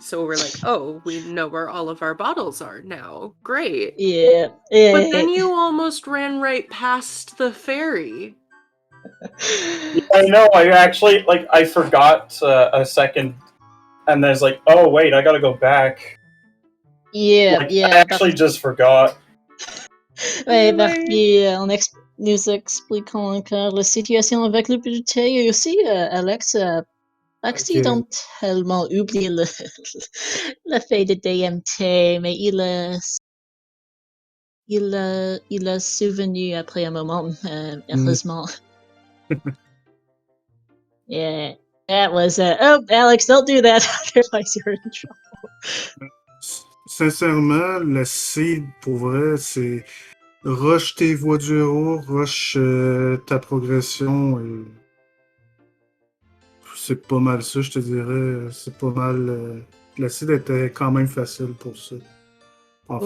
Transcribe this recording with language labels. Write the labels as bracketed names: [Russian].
[English] So we're like, oh, we know where all of our bottles are now. Great. Yeah. But then you almost ran right past the ferry. I know, I actually, I forgot a second, and then it's like, oh, wait, I gotta go back. Yeah, Like, yeah. I actually just forgot. [French] Ouais, Barbie, nous expliquons encore la situation avec le budget et aussi Alex a accidentellement oublié le fait de DMT, mais il a souvenu après un moment, heureusement. [English] Yeah, that was oh, Alex, don't do that. Otherwise you're in trouble. [French] Sincèrement, le seed, pour vrai, c'est rush tes voies du héros, rush ta progression, et c'est pas mal ça, je te dirais. C'est pas mal. Le seed était quand même facile pour ça, en fait.